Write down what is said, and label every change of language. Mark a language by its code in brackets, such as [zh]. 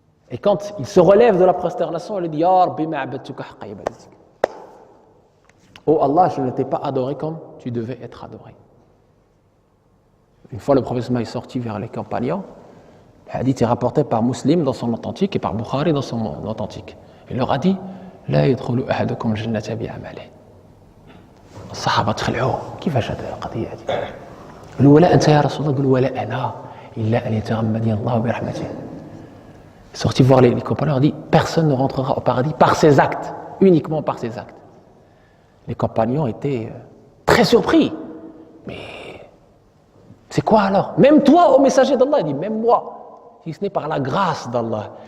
[fr] Et quand il se relève de la prosternation, il dit [ar] Ya Rabbi ma'abadtuka haqqa ibadatik. [fr] Oh Allah, je ne t'ai pas adoré comme tu devais être adoré. Une fois le prophète est sorti vers les compagnons, le hadith est rapporté par Muslim dans son authentique et par Bukhari dans son authentique. Il leur a dit [ar] La yadkhulu ahadukum jannata bi'amalihi. الصحابة تخلعوه كيفاش هذه القضية هذه؟ قالوا ولا أنت يا رسول الله؟ قالوا ولا أنا إلا أن يتغمدني الله برحمته. [fr] Sorti voir les compagnons, on dit personne ne rentrera au paradis par ses actes, uniquement par ses actes. Les compagnons étaient très surpris. Mais c'est quoi alors? Même toi, ô messager d'Allah, il dit même moi, si ce n'est par la grâce d'Allah.